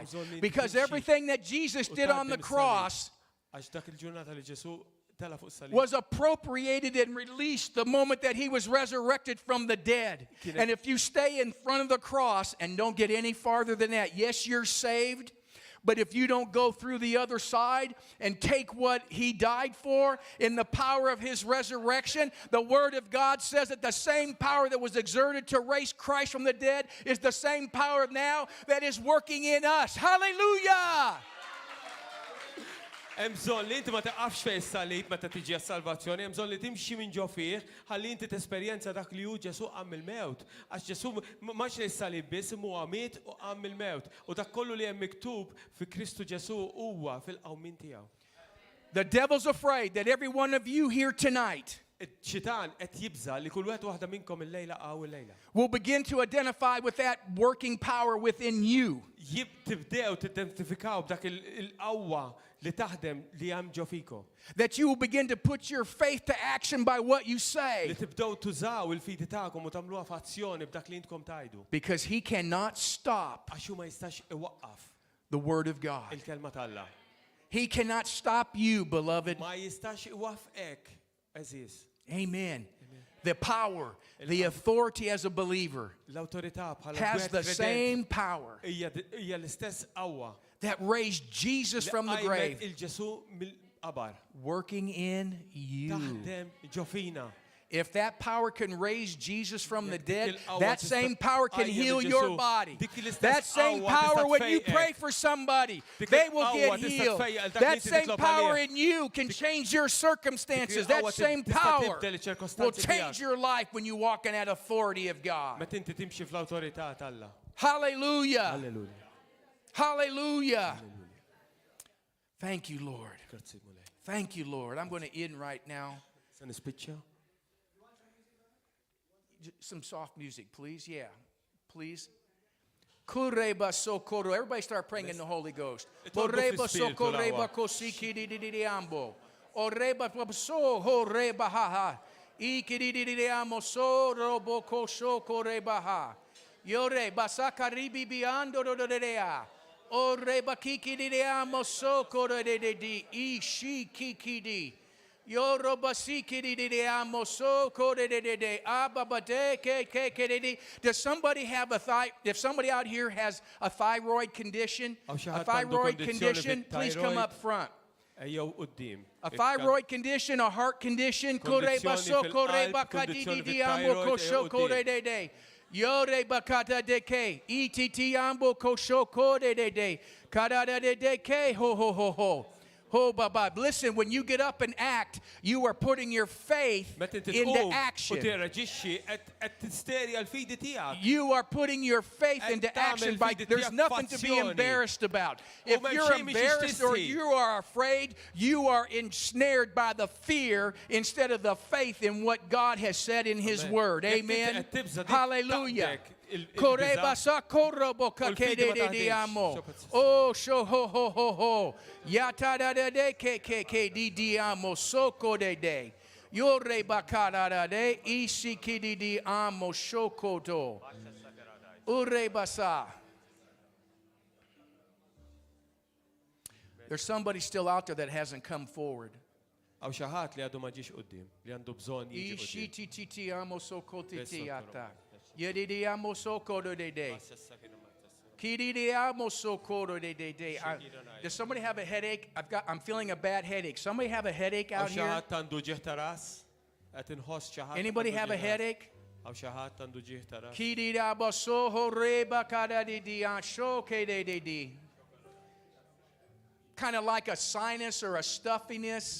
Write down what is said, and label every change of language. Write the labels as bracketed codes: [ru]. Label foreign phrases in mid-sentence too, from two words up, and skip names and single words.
[mt] bżonn [en] Because [mt] nimxi [en] everything that Jesus [mt] u [en] did on the [mt] tgħaddi mis-salib. [en] cross [mt] Għax dak il-ġurnata li Ġesu tela fuq is-salib. [en] was appropriated and released the moment that He was resurrected from the dead. And if you stay in front of the cross and don't get any farther than that, yes, you're saved. But if you don't go through the other side and take what He died for in the power of His resurrection, the Word of God says that the same power that was exerted to raise Christ from the dead is the same power now that is working in us. Hallelujah! [mt] Hemm bżonn li inti ma taqafx fejn is-salib meta tiġi għas-salvazzjoni, hemm bżonn li timxi minn ġo fih ħalli inti tesperjenza dak li hu Ġesu qam il-mewt. Għax Ġesu max li s-salib biss imma miet u qam il-mewt. U dak kollu li hemm miktub fi Kristu Ġesu huwa fil-qawmin tiegħu. [en] The devil's afraid that every one of you here tonight [mt] Iċ-ċitan qed jibża li kull wieħed waħda minnkom il-lejla qaw il-lejla. [en] will begin to identify with that working power within you. [mt] Tibdew tidentifikaw b'dak il-qawwa li taħdem li hemm ġo fikom. [en] That you will begin to put your faith to action by what you [mt] Li [en] say. [mt] tibdew tużaw il-fidi tagħkom u tagħmluha f'azzjoni b'dak li intkom tajdu. [en] Because He cannot stop [mt] Għax hu ma jistax iwaqqaf [en] the Word of God. [mt] il-kelma tal-Alla. [en] He cannot stop you, beloved. [mt] Ma jistax iwaffqek Eżis. [en] Amen. The power, the authority as a believer [mt] L-awtorità bħala [en] has [mt] wieħed [en] the [mt] kredent [en] same power [mt] hija l-istess qawwa [en] that raised Jesus [mt] li [en] from the [mt] qajmet [en] grave, [mt] il-Ġesu mill-qabar. [en] working in you. [mt] Taħdem ġo fina. [en] If that power can raise Jesus from the [mt] Jekk dik [en] dead, [mt] il-qawwa [en] that [mt] tista' [en] same power can [mt] tqajjem [en] heal [mt] il-Ġesu. [en] your body. [mt] Dik l-istess [en] That same [mt] qawwa [en] power [mt] tista' [en] when you [mt] tfejqek. [en] pray for somebody, [mt] Dik [en] they will [mt] il-qawwa [en] get [mt] tista' [en] healed. [mt] tfejqek dak [en] That [mt] li [en] same [mt] titlob [en] power [mt] għalih. [en] in you can change your circumstances. [mt] Dik [en] That [mt] il-qawwa [en] same [mt] tista' [en] power [mt] tibdel iċ-ċirkostanzi [en] will [mt] tiegħek. [en] change your life when you walk in that authority of God. [mt] Meta inti timxi fl-awtorità t'Alla. [en] Hallelujah. [mt] Alleluja. [en] Hallelujah. Thank you, Lord. [mt] Grazzi mulej. [en] Thank you, Lord. I'm going to end right now. [mt] Se nispiċċa? [en] Some soft music, please. Yeah, please. Kureba sokoro. Everybody start praying in the Holy Ghost. Oreba sokoreba kosiki di ambo. Oreba so horeba ha ha. Iki amo so robo kosho koreba ha. Yore basakaribi biando do dea. Oreba kiki di amo so kore de ishi kiki di. Does somebody have if somebody out here has a thyroid condition, please come up front. A thyroid condition, a heart condition, Yore bakata deke, ititi ambo koshoko de kadada de deke ho ho ho ho. Oh, Baba. Listen, when you get up and act, you are putting your faith into action. You are putting your faith into action. There's nothing to be embarrassed about. If you're embarrassed or you are afraid, you are ensnared by the fear instead of the faith in what God has said in His Word. Amen. Hallelujah. Koreba sakorobo kakede de amo. Oh sho ho ho ho ho. Yata da de ke di amo soko de. Yore bakara de ishiki di amo shokoto. Ure basa. There's somebody still out there that hasn't come forward. [mt] Għaw xaħat li għadu maġiġ qoddim, li għandu bżon jiġi qoddim. Ishiti amo soko titiata. Yedidiamo sokoro de de. Kididiamo sokoro de de. [en] Does somebody have a headache? I'm feeling a bad headache. Somebody have a headache out here? Anybody have a headache? Kididabo soho reba kada di diansho ke de de. Kind of like a sinus or a stuffiness.